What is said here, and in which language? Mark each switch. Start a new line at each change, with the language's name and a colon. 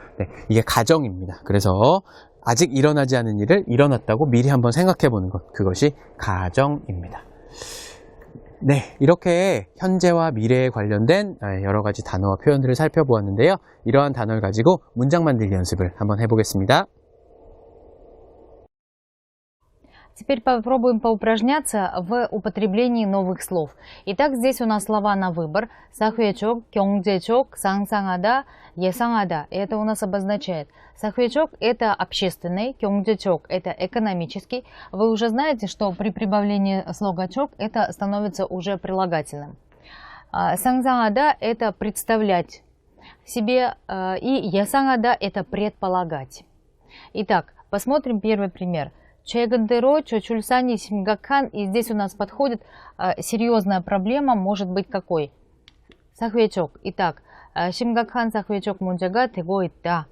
Korean: 네, 이게 가정입니다. 그래서 아직 일어나지 않은 일을 일어났다고 미리 한번 생각해 보는 것, 그것이 가정입니다. 네, 이렇게 현재와 미래에 관련된 여러 가지 단어와 표현들을 살펴보았는데요. 이러한 단어를 가지고 문장 만들기 연습을 한번 해보겠습니다.
Russian: Теперь попробуем поупражняться в употреблении новых слов. Итак, здесь у нас слова на выбор. Сахвечок, кёнгджечок, сангсангада, есангада. Это у нас обозначает. Сахвечок – это общественный, кёнгджечок – это экономический. Вы уже знаете, что при прибавлении слога чок это становится уже прилагательным. Сангсангада – это представлять себе, и есангада – это предполагать. Итак, посмотрим первый пример.
Korean: 최근 들어 저출산이 심각한,
Russian: и здесь у нас подходит серьезная проблема, может быть какой?
Korean: 사회적. Итак, 심각한 사회적 문제가 되고 있다.